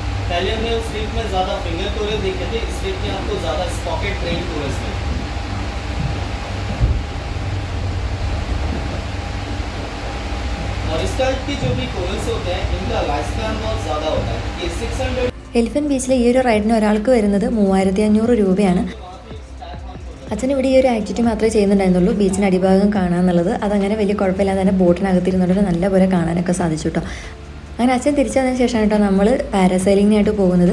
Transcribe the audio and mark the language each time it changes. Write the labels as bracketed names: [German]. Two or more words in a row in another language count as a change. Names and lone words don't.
[Hindi] पहले हमने उस स्ट्रिप में ज़्यादा [English] finger coral [Hindi] देखे थे, इस स्ट्रिप में आपको ज़्यादा [English] spocket brain corals [Hindi] मिले। और इस टाइप के जो भी कोरल्स होते हैं इनका [English] life span [Hindi] बहुत ज़्यादा होता है। ये 600 [Malayalam] എലിഫൻറ്റ് ബീച്ചിലെ ഈ ഒരു റൈഡിന് ഒരാൾക്ക് വരുന്നത് 3500 രൂപയാണ്. അച്ഛൻ ഇവിടെ ഈ ഒരു ആക്ടിവിറ്റി മാത്രമേ ചെയ്യുന്നുണ്ടായിരുന്നുള്ളൂ, ബീച്ചിന് അടിഭാഗം കാണാമെന്നുള്ളത്. അതങ്ങനെ വലിയ കുഴപ്പമില്ലാതെ തന്നെ ബോട്ടിനകത്തിരുന്നുകൊണ്ട് നല്ലപോലെ കാണാനൊക്കെ സാധിച്ചു കേട്ടോ. അങ്ങനെ അച്ഛൻ തിരിച്ചതിന് ശേഷമാണ് കേട്ടോ നമ്മൾ പാരാസൈലിങ്ങിനായിട്ട് പോകുന്നത്.